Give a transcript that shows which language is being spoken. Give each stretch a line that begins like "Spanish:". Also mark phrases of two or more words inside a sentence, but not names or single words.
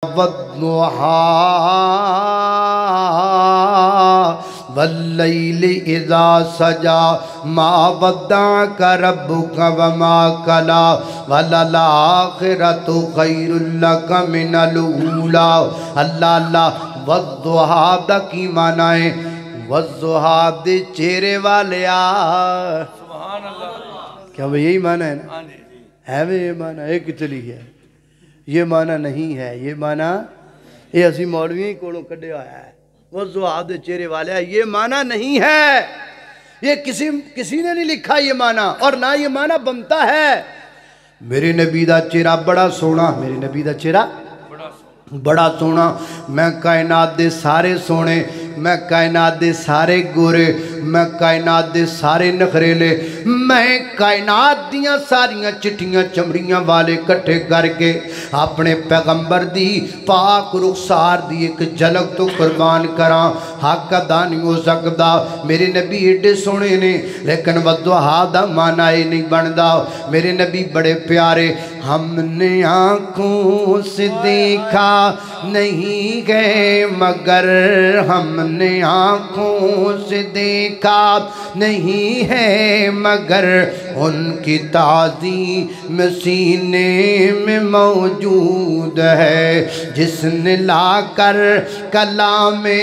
Arabic: والضحى واللیل اذا سجا ما ودعک ربک وما کلا وللآخرۃ خیر لک من الاولی۔
Punjabi: اللہ اللہ والضحى دا کی معنی ہے؟ والضحى دے چہرے والیا۔
Arabic: سبحان اللہ۔
Urdu: کیا وہ یہی معنی ہے نا؟ ہے وہ یہ معنی؟ ایک چلی ہے یہ معنی نہیں ہے، یہ معنی یہ
Punjabi: اسی مولوی کولوں کڈے آیا ہے،
Urdu: وہ والضحى
Punjabi: دے چہرے والیا،
Urdu: یہ معنی نہیں ہے، یہ کسی نے نہیں لکھا یہ معنی، اور نہ یہ معنی بنتا ہے۔
Punjabi: میرے نبی دا چہرہ بڑا سونا، میرے نبی دا چہرہ بڑا سونا، میں کائنات دے سارے سونے، میں کائنات دے سارے گورے، میں کائنات دے سارے نخریلے، میں کائنات دیاں ساریاں چٹھیاں چمڑیاں والے کٹھے کر کے اپنے پیغمبر دی پاک رخسار دی ایک جھلک تو قربان کراں۔ حق ادا نہیں ہو سکدا، میرے نبی ایڈے سونے نے، لیکن والضحیٰ دا معنی نہیں بندا۔
Urdu: میرے نبی بڑے پیارے، ہم نے آنکھوں سے دیکھا نہیں گئے مگر، ہم نے آنکھوں سے دیکھا نہیں ہے مگر، ان کی تعظیم سینے میں موجود ہے، جس نے لا کر کلام